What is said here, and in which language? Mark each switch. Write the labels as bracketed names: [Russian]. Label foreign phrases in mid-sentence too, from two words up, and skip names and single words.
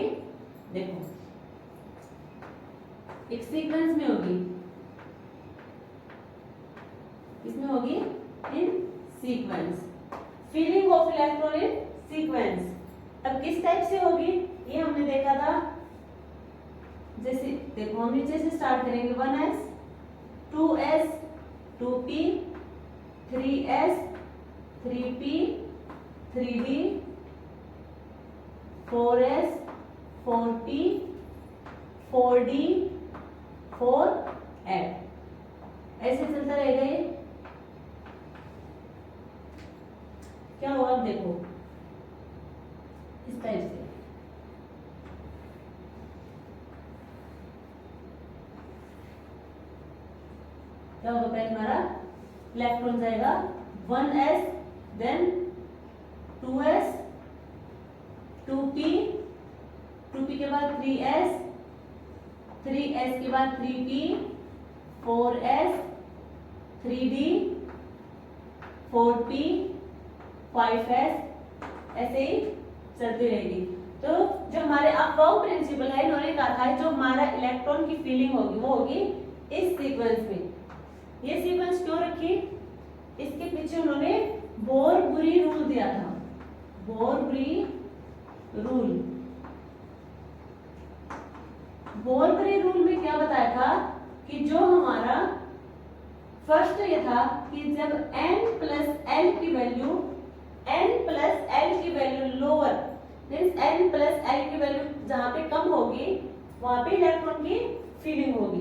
[Hindi] देखो, एक सीक्वेंस में होगी, इसमें होगी [English] in sequence, filling of electron in sequence. [Hindi] अब किस टाइप से होगी ये हमने देखा था। जैसे देखो, हम नीचे से स्टार्ट करेंगे। [English] 1s 2s 2p 3s 3p 3d 4s 4p 4d 4f, ऐसे चलता रहेगा। [Hindi] ये क्या होगा अब देखो, इस टाइप से क्या होगा। पहले हमारा इलेक्ट्रॉन जाएगा 1s, देन 2s 2p 2p के बाद 3s 3s के बाद 3p 4s 3d 4p 5s, ऐसे ही चलती रहेगी। तो जो हमारे अफ-बाउ प्रिंसिपल है, इन्होंने कहा था जो हमारा इलेक्ट्रॉन की फीलिंग होगी वो होगी इस सीक्वेंस में। ये सीक्वेंस क्यों रखी? इसके पीछे उन्होंने बोर-बुरी रूल दिया था। बोर-बुरी रूल, बोर-बुरी रूल में क्या बताया था कि जो हमारा फर्स्ट ये था कि जब n+l की वैल्यू लोअर, मींस n+l की वैल्यू जहां पे कम होगी वहां पे इलेक्ट्रॉन की फीलिंग होगी।